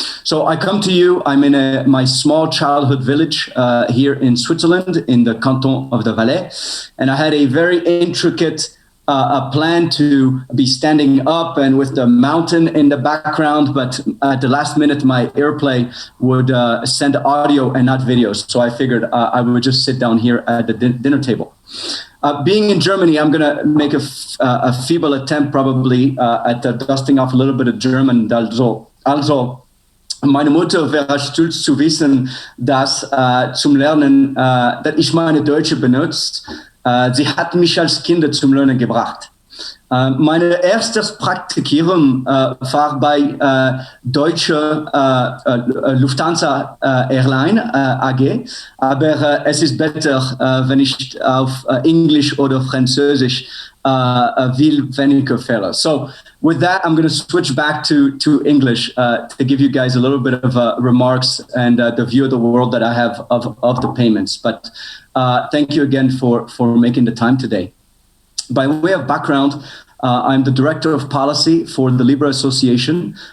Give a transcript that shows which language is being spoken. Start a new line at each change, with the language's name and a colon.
English: So I come to you, I'm in my small childhood village here in Switzerland, in the canton of the Valais, and I had a very intricate a plan to be standing up and with the mountain in the background, but at the last minute, my AirPlay would send audio and not videos. So I figured I would just sit down here at the dinner table. Being in Germany, I'm going to make a feeble attempt probably at dusting off a little bit of German.
German: Also, meine Mutter wäre stolz zu wissen, dass zum Lernen, dass ich meine Deutsche benutzt. Sie hat mich als Kind zum Lernen gebracht. Mein erstes Praktikum war bei Deutsche Lufthansa Airline AG, aber es ist besser, wenn ich auf Englisch oder Französisch will weniger fehlen.
English: So with that, I'm going to switch back to English to give you guys a little bit of remarks and the view of the world that I have of the payments. But thank you again for making the time today. By way of background, I'm the Director of Policy for the Libra Association.